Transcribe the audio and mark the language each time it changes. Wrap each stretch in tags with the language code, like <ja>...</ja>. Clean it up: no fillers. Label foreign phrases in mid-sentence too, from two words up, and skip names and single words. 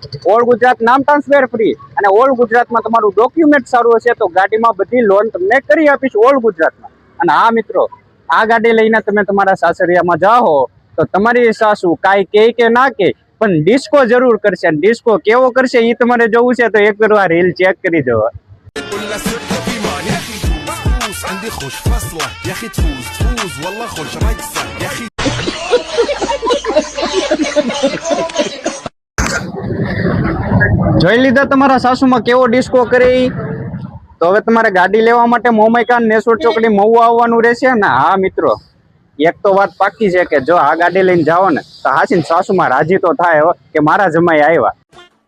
<gu>ઓલ ગુજરાત નામ ટ્રાન્સફર ફ્રી અને ઓલ ગુજરાતમાં તમારું ડોક્યુમેન્ટ સારું હશે તો ગાડીમાં બધી લોન તમને કરી આપીશ ઓલ ગુજરાતમાં. અને હા મિત્રો, આ ગાડી લઈને તમે તમારા સાસરિયામાં જાઓ તો તમારી સાસુ કાંઈ કે ના કે પણ ડિસ્કો જરૂર કરશે. ડિસ્કો કેવો કરશે એ તમારે જોવું છે તો એક વાર રીલ ચેક કરી દો.</gu> <ar>عندي خوش فصلة يا اخي تفوز والله خوش رقصة يا اخي</ar> <gu>જોઈ લીધા તમારા સાસુમાં કેવો ડિસ્કો કરે. તો હવે તમારે ગાડી લેવા માટે મોમાઈકા નેસોડ ચોકડી મહુવા આવવાનું રહેશે ને. હા મિત્રો, એક તો વાત પાકી છે કે જો આ ગાડી લઈને જાઓ ને તો હાસીને સાસુમાં રાજી તો થાય કે મારા જમાઈ આવ્યા.</gu>